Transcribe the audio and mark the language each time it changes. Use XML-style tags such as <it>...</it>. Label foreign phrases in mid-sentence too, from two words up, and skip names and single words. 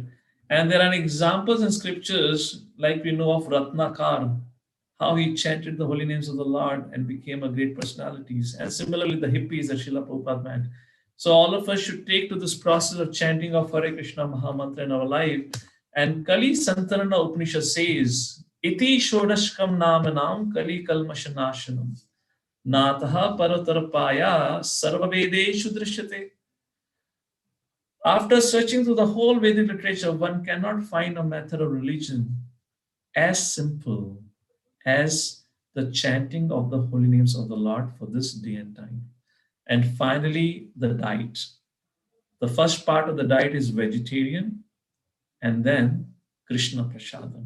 <en>And there are examples in scriptures, like we know of Ratnakar, how he chanted the holy names of the Lord and became a great personality. And similarly, the hippies that Srila Prabhupada met. So all of us should take to this process of chanting of Hare Krishna Mahamantra in our life. And Kali Santarana Upanishad says,</en> <sa>Iti Shodashkam Namanam Kali Kalmashanashanam Nataha Paratarapaya Sarvavedeshu Drishyate.</sa> <en>After searching through the whole Vedic literature, one cannot find a method of religion as simple as the chanting of the holy names of the Lord for this day and time. And finally, the diet. The first part of the diet is vegetarian, and then Krishna Prasadam.</en>